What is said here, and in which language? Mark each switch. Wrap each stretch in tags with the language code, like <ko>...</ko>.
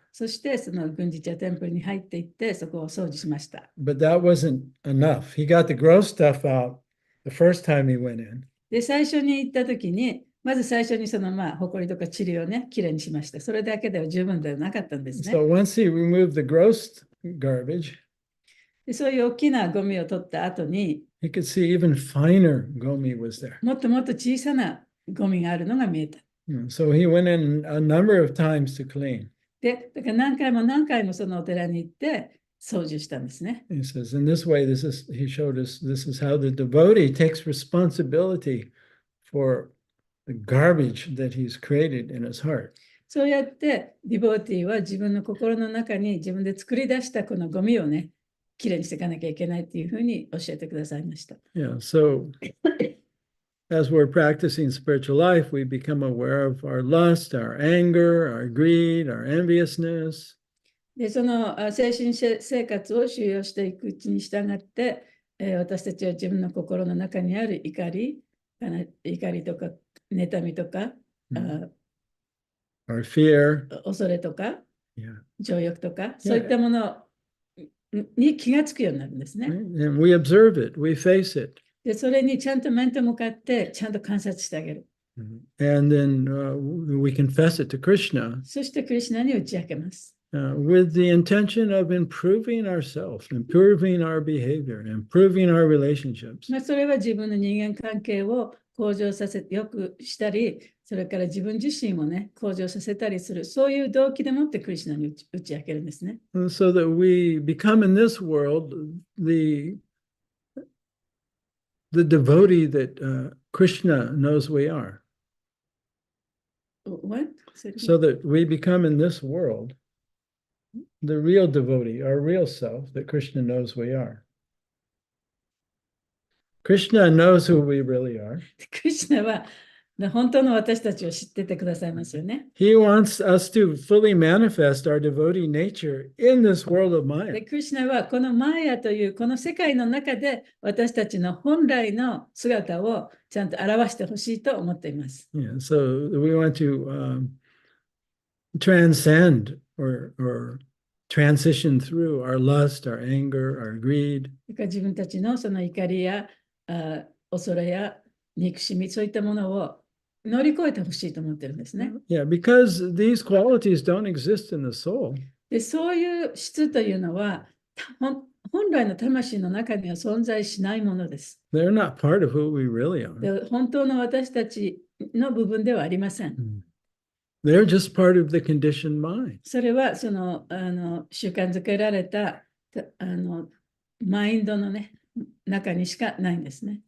<ja>そしてその軍事庁テンプルに入っていってそこを掃除しました。</ja> <en>But that wasn't enough. He got the gross stuff out the first time he went in.</en> <ja>で、最初に行ったときに、まず最初にその埃とか塵をね、きれいにしました。それだけでは十分ではなかったんですね。</ja> <en>So once he removed the gross garbage,</en> <ja>で、そういう大きなゴミを取った後に、</ja> <en>he could see even finer gomi was there.</en> <ja>もっともっと小さなゴミがあるのが見えた。</ja> <en>So he went in a number of times to clean.</en> <ja>で、だから何回も何回もそのお寺に行って、操縦したんですね。</ja> <en>He says, in this way, he showed us this is how the devotee takes responsibility for the garbage that he's created in his heart.</en> <ja>そうやってディボーティーは自分の心の中に自分で作り出したこのゴミをね、きれいにしていかなきゃいけないっていうふうに教えてくださいました。</ja> <en>Yeah, so as we're practicing spiritual life, we become aware of our lust, our anger, our greed, our enviousness.</en> <ja>で、その精神生活を収容していくうちに従って、私たちは自分の心の中にある怒りとか、妬みとか、</ja> <en>our fear,</en> <ja>恐れとか、</ja> <en>yeah.</en> <ja>情欲とか、そういったものに気がつくようになるんですね。</ja> <en>And we observe it, we face it.</en> <ja>で、それにちゃんと面と向かって、ちゃんと観察してあげる。</ja> <en>And then we confess it to Krishna</en> <ja>そしてクリシュナに打ち明けます。</ja> <en>with the intention of improving ourselves, improving our behavior, improving our relationships.</en> <ja>それは自分の人間関係を向上させて、よくしたり、それから自分自身をね、向上させたりする、そういう動機でもってクリシュナに打ち明けるんですね。</ja> <en>So that we become in this world the devotee that Krishna knows we are. What? So that we become in this world the real devotee, our real self that Krishna knows we are. Krishna knows who we really are.</en> <ja>クリシュナは本当の私たちを知っててくださいますよね。</ja> <en>He wants us to fully manifest our devotee nature in this world of</en> <ja>で、</ja> <en>Maya.</en> <ja>クリシュナはこのマーヤというこの世界の中で私たちの本来の姿をちゃんと表してほしいと思っています。</ja> <en>Yeah, so we want to transcend or transition through our lust, our anger, our greed.</en> <ja>自分たちのその怒りや恐れや憎しみ、そういったものを乗り越えてほしいと思ってるんですね。</ja> <en>Yeah, because these qualities don't exist in the soul.</en> <ja>で、そういう質というのは本来の魂の中には存在しないものです。</ja> <en>They're not part of who we really are.</en> <ja>で、本当の私たちの部分ではありません。</ja> <en>They're just part of the conditioned mind.</en> <ja>それはその習慣づけられたマインドのね、中にしかないんですね。</ja>